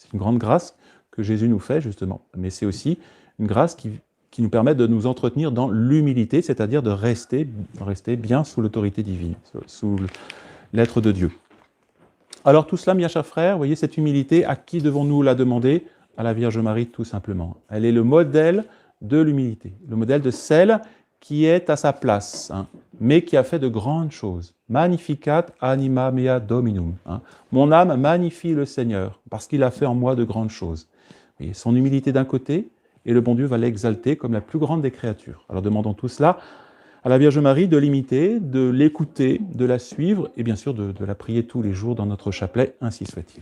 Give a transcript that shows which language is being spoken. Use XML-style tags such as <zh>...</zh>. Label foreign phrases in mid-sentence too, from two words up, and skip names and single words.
<fr>C'est une grande grâce que Jésus nous fait, justement. Mais c'est aussi une grâce qui nous permet de nous entretenir dans l'humilité, c'est-à-dire de rester bien sous l'autorité divine, sous l'être de Dieu. Alors tout cela, mes chers frères, vous voyez cette humilité, à qui devons-nous la demander? À la Vierge Marie, tout simplement. Elle est le modèle de l'humilité, le modèle de celle qui est à sa place, hein, mais qui a fait de grandes choses.</fr> <la>Magnificat anima mea Dominum.</la> <fr>Hein. Mon âme magnifie le Seigneur, parce qu'il a fait en moi de grandes choses. Vous voyez, son humilité d'un côté, et le bon Dieu va l'exalter comme la plus grande des créatures. Alors demandons tout cela à la Vierge Marie, de l'imiter, de l'écouter, de la suivre, et bien sûr de la prier tous les jours dans notre chapelet, ainsi soit-il.</fr>